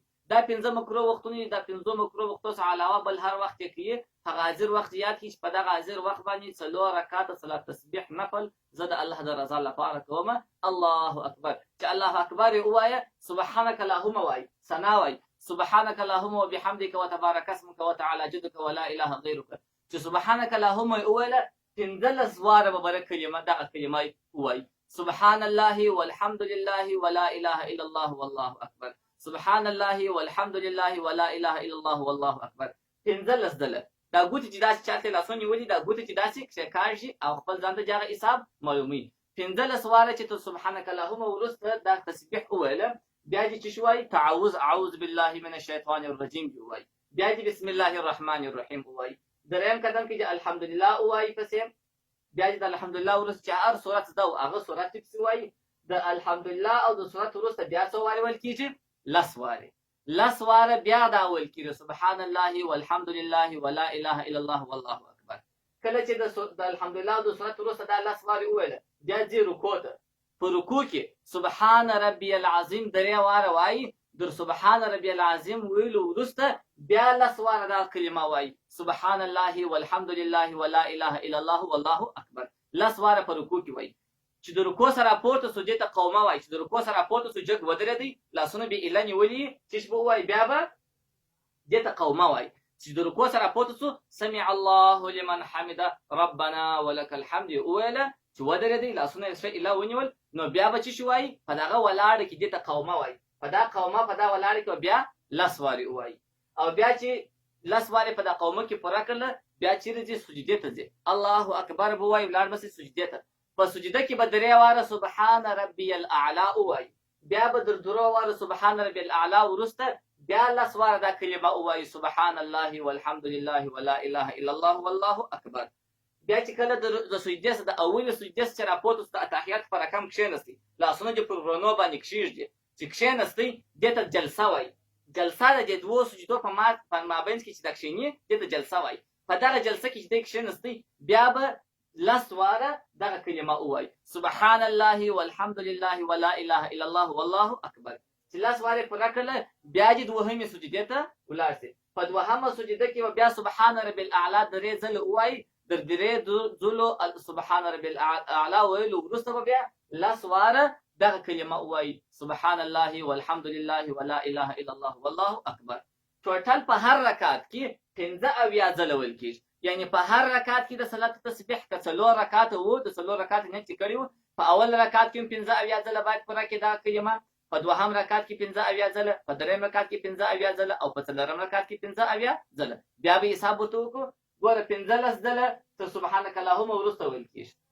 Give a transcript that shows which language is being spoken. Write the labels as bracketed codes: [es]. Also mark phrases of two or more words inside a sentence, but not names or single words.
[ps] دا 5 مکروه وختونه دي. دا 5 مکروه وختو څخه علاوه بل هر وخت یې کوي. هغه حاضر وخت یاد کړي چې په دغه حاضر وخت باندې 4 رکعاته صلات تسبیح نفل زه د الله د رضا لپاره کوم. [ar] الله اکبر [ps] چې [ar] الله اکبر [ps] یې ووایه، [ar] سبحانک اللهم [ps] وایي، ثنا وایي، [ar] سبحانک اللهم وبحمدک وتبارک اسمک وتعالى جدک ولا اله غیرک. [ps] چې [ar] سبحانک اللهم [ps] یې وویله 15 واره به بره کلمه دغه کلمه ووایي، [ar] سبحان الله والحمد لله ولا اله الا الله والله اکبر، سبحان الله والحمد لله ولا اله الا الله والله اکبر. [ps] 15 ځله دا ګوتې چې داسې چاته لاسونه نیولي، دا ګوتې چې داسې کاږي او خپل ځان ته دغه حساب معلوموي. 15 واره چې ته [ar] سبحانک اللهم [ps] وروسته دا تسبیح وویله، بیا دې چې شو وایي تعوذ [ar] اعوذ بالله من الشیطان الرجیم [ps] ووایي، بیا دې [ar] بسم الله الرحمن الرحیم [ps] ووایي. دریم قدم کې چې الحمدلله ووایي پسې، بیا دې د الحمدلله وروسته چې هر صورت ده او هغه صورت پسې وایي. د الحمدلله او د صورت وروسته بیا څو وارې ویل کېږي؟ 10 وارې. 10 واره بیا دا ویل کېږي [ar] سبحان الله والحمد لله ولا اله الا الله والله اکبر. [ps] کله چې د الحمدلله او د صورت وروسته دا 10 وارې وویله، بیا ځي رکوع ته. په رکوع کې [ar] سبحان ربي العظیم [ps] 3 واره وایي. در [ar] سبحان ربي العظیم [ps] ویلو وروسته بیا 10 واره دا کلمه وایي، [ar] سبحان الله والحمد لله ولا اله الا الله والله اکبر. [ps] 10 واره په رکوع کې وایي. چې د رکوع سره پورته سو دې ته قومه وایي چې د رکوع سره پورته سو جګ ودرېدی لاسونه به ایله نیولي چې به وایي بیا به دې ته قومه وایي چې د رکوع سره پورته سو [ar] سمع الله لمن حمده ربنا ولك الحمد [ps] ویله چې ودرېدی لاسونه یې ایله ونیول نو بیا به چې وایي په دغه ولاړه کې دې ته قومه وایي په دا قومه په دا ولاړه کې بیا لس وارې وایي او بیا چې لس وارې په دا قومه کې پوره کړله بیا چیرې ځي سجدې ته ځي [ar] الله اکبر [ps] به وایي ولاړ بسې سجدې ته په سجده کې به درې واره [ar] سبحان ربي الاعلى [ps] وایي بیا به در درو واره [ar] سبحان ربي الاعلى [ps] وروسته بیا لس واره دا کلمه وایي [ar] سبحان الله والحمد لله ولا اله الا الله والله اکبر [ps] بیا چې کله د سجدې څخه د اولې سجدې څخه راپورته د اتحیات په رقم کښېنستئ لاسونه دې پر ورونو باندې کښېږدي چې کښېنستئ دې ته جلسه وایي جلسه د دوو سجدو په مابینځ کې چې دا کښېني دې ته جلسه وایي په دغه جلسه کې چې دی کښېنستئ بیا به لس واره دغه کلمه ووایي [ar] سبحان الله والحمد لله ولا اله الا الله والله اکبر [ps] چې لس وارې پوره کړله بیا دې دوهمې سجدې ته ولاړ شئ په دوهمه سجده کې به بیا [ar] سبحان رب الاعلى [ps] درې ځله ووایي در درې ځلو [ar] سبحان رب الاعلى [ps] ویلو وروسته به بیا لس واره دغه کلمه ووایي [ar] سبحان الله والحمد لله ولا اله الا الله والله اکبر [ps] ټوټل په هر رکعت کې 15 ځله ویل کېږي یعنی په هر رکعت کې د صلات تسبیح که څلور رکعت وو د څلور رکعت نه چې کړي وو په اول رکعت کې 15 ځله باید پوره کړي دا کلمه په دوهم رکعت کې 15 ځله په دریم رکعت کې 15 ځله او په څلورم رکعت کې 15 ځله بیا به حساب وکړو ګوره 15 ځله ته [ar] سبحانك اللهم [ps] وروسته ویل کېږي